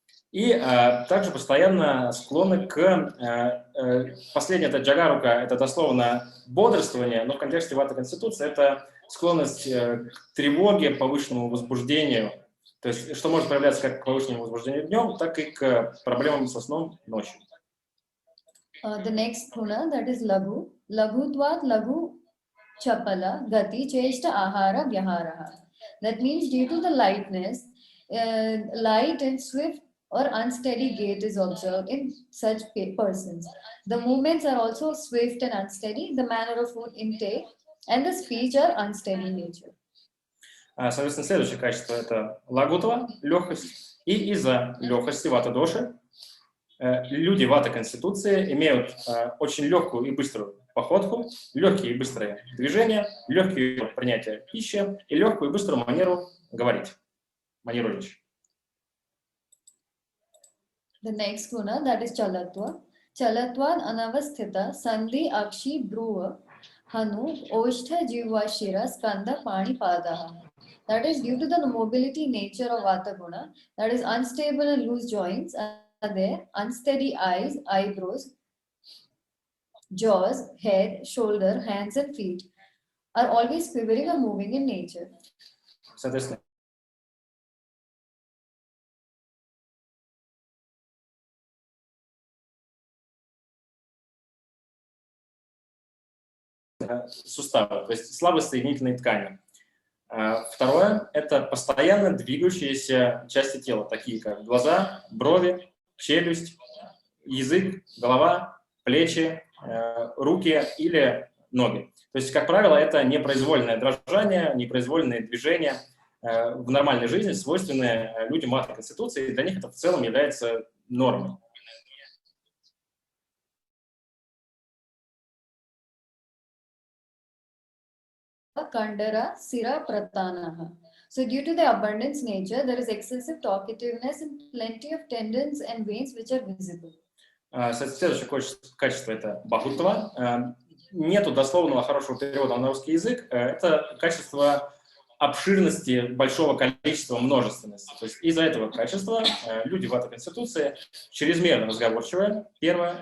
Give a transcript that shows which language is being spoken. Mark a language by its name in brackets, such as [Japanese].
[Russian] И также постоянно склонны к... Последнее, это джагарука, это дословно бодрствование, но в контексте вата конституции это склонность к тревоге, повышенному возбуждению. То есть, что может проявляться как к повышенному возбуждению днем, так и к проблемам со сном ночью. [English] The next guna, that is [Sanskrit] lagu. Lagutvat lagu chapala gati cheshta ahara vyaharaha. [English] That means due to the lightness, light and swift or unsteady gait is observed in such persons. The movements are also swift and unsteady. The manner of food intake and the speech are unsteady in nature. [Russian] Соответственно, следующее качество – это лагутва, легкость. И из-за легкости вата доши люди вата конституции имеют очень легкую и быструю походку, легкие и быстрые движения, легкое принятие пищи и легкую и быструю манеру говорить, манеру речи. [English] The next guna, that is [Sanskrit] chalatva. Chalatvad anavasthita sandhi akshi dhruva hanu oshtha jiva shira skanda pani padaha. [English] That is due to the mobility nature of vata guna, that is unstable and loose joints are there, unsteady eyes, eyebrows, jaws, head, shoulder, hands and feet are always quivering or moving in nature. [Russian] Соответственно, суставы, то есть слабость соединительной ткани. Второе – это постоянно двигающиеся части тела, такие как глаза, брови, челюсть, язык, голова, плечи, руки или ноги. То есть, как правило, это непроизвольное дрожание, непроизвольные движения в нормальной жизни, свойственные людям вата конституции, и для них это в целом является нормой. [Sanskrit] Kandara Sira Pratanaha. [English] So due to the abundance nature, there is excessive talkativeness and plenty of tendons and veins which are visible. [Russian] Следующее качество – это бахутва. Нету дословного хорошего перевода на русский язык. Это качество обширности, большого количества, множественности. То есть из-за этого качества люди в этой конституции чрезмерно разговорчивые, первое.